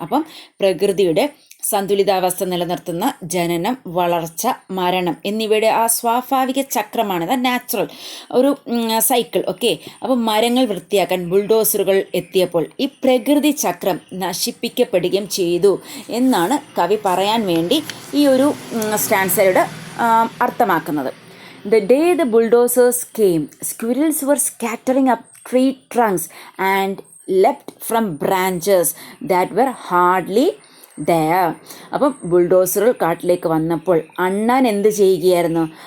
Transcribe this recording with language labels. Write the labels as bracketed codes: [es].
[ml] അപ്പം പ്രകൃതിയുടെ സന്തുലിതാവസ്ഥ നിലനിർത്തുന്ന ജനനം, വളർച്ച, മരണം എന്നിവയുടെ ആ സ്വാഭാവിക ചക്രമാണ്, നാച്ചുറൽ ഒരു സൈക്കിൾ. ഓക്കെ, അപ്പോൾ മരങ്ങൾ വൃത്തിയാക്കാൻ ബുൾഡോസറുകൾ എത്തിയപ്പോൾ ഈ പ്രകൃതി ചക്രം നശിപ്പിക്കപ്പെടുകയും ചെയ്തു എന്നാണ് കവി പറയാൻ വേണ്ടി ഈ ഒരു സ്റ്റാൻസയുടെ അർത്ഥമാക്കുന്നത്. [en] The day the bulldozers came, squirrels were scattering up tree trunks and leapt from branches that were hardly there. [ml] അപ്പം ബുൾഡോസറുകൾ കാട്ടിലേക്ക് വന്നപ്പോൾ അണ്ണാൻ എന്ത് ചെയ്യുകയായിരുന്നു?